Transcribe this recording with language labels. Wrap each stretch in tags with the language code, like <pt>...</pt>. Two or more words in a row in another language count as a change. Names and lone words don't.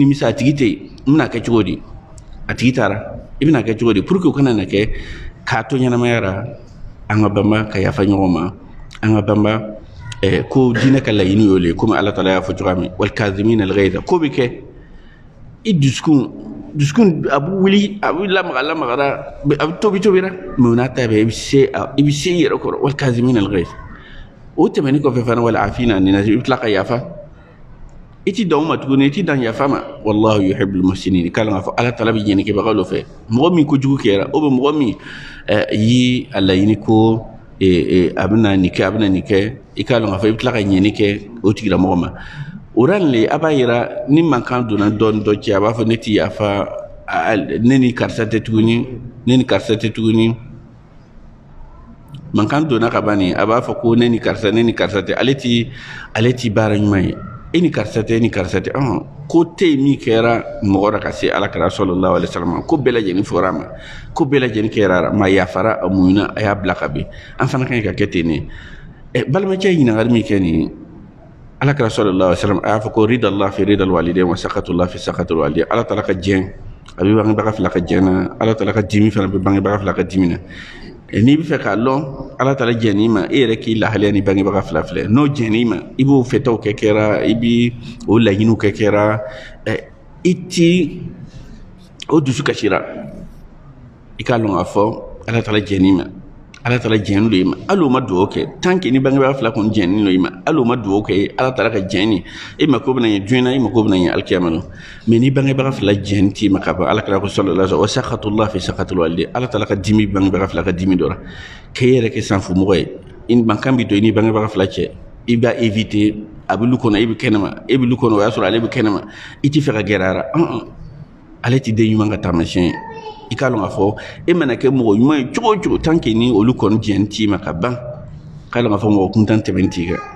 <bm>nimisa a tigi tɛ yen n bɛna kɛ cogo di a tigi taara i bɛna kɛ cogo di</bm> <fr>pour que</fr> <bm>o kana na kɛ k'a to ɲɛnamayara an ka banba ka yafa ɲɔgɔn ma an ka banba ko diinɛ ka laɲini y'o le komi ala taala y'a fɔ cogoya min</bm> <ar>والكاظمين الغيظ</ar> <bm>ko bɛ kɛ i dusukun a bɛ wuli a bɛ lamagara a bɛ tobira mais o n'a ta bɛɛ i bɛ se i yɛrɛ kɔrɔ</bm> <ar>والكاظمين الغيظ</ar> <bm>o tɛmɛni kɔfɛ fana</bm> <ar>والعافين عن الناس</ar> <bm>i bɛ tila ka yafa i ti dan o ma tuguni i ti dan yafa ma</bm> <ar>والله يحب المحسنين</ar> <bm>k'ala k'a fɔ ala taala bɛ ɲɛnɛkɛbagaw dɔ fɛ mɔgɔ min kojugu kɛra</bm> <fr>ou bien</fr> <bm>mɔgɔ min yi a laɲini ko a bɛna nin kɛ a bɛna nin kɛ i k'a dɔn k'a fɔ i bɛ tila ka ɲɛni kɛ o tigilamɔgɔ ma o ran le a b'a yira ni mankan donna dɔɔni dɔ cɛ a b'a fɔ ne ti yafa ne ni karisa tɛ tuguni mankan donna ka ban nin a b'a fɔ ko ne ni karisa tɛ ale ti baara ɲuman ye e ni karisa tɛ ko tɛ yen min kɛra mɔgɔ la ka se alakira</bm> <ar>صلى الله عليه وسلم</ar> <bm>ko bɛɛ lajɛlen fɔra a ma ko bɛɛ lajɛlen kɛra ma yafara a muɲuna a y'a bila ka bin an fana kan ka kɛ ten ne balimacɛ ɲininkali min kɛ nin alakira sallallahu alaihi wasallam a y'a fɔ ko</bm> <ar>رضا الله في رضا الوالدين وسخط الله في سخط الوالدين</ar> <bm>ala taala ka jɛn a bɛ bangebaga fila ka jɛn na ala taala ka dimi fana bɛ bangebaga fila ka dimi na n'i bɛ fɛ k'a lɔn ala taala jɛn'i ma e yɛrɛ k'i lahaliya ni bangebaga fila filɛ n'o jɛn'i ma i b'o fɛtaw kɛ kɛra i b'i o laɲiniw kɛ kɛra i ti o dusu kasira i k'a lɔn k'a fɔ ala taala jɛn'i ma ala taala jɛn'u de ma hali o ma duwawu kɛ</bm> <fr>tant que</fr> <bm>ni bangebaga fila kɔni jɛn'i lo i ma hali o ma duwawu kɛ ala taala ka jɛn e ma ko bɛna ɲɛ duɲɛ na e ma ko bɛna ɲɛ alikiyama na mais ni bangebaga fila jɛn t'i ma ka ban ala kira ko</bm> <ar>صلى الله عليه وسخط الله في سخط الوالدين</ar> <bm>ala taala ka dimi bangebaga fila ka dimi dɔ la k'e yɛrɛ kɛ sanfumɔgɔ ye mankan bi don i ni bangebaga fila cɛ i b'a éviter a bɛ lu kɔnɔ e bɛ kɛnɛma e bɛ lu kɔnɔ o y'a sɔrɔ ale bɛ kɛnɛma i ti fɛ ka gɛrɛ a la ale ti den ɲuman ka taamasiyɛn ye i k'a dɔn k'a fɔ e mana kɛ mɔgɔ ɲuman ye cogo o cogo</bm> <fr>tant que</fr> <bm>ni olu kɔni jɛn t'i ma ka ban k'a dɔn k'a fɔ mɔgɔ kuntan tɛmɛni t'i kan</bm>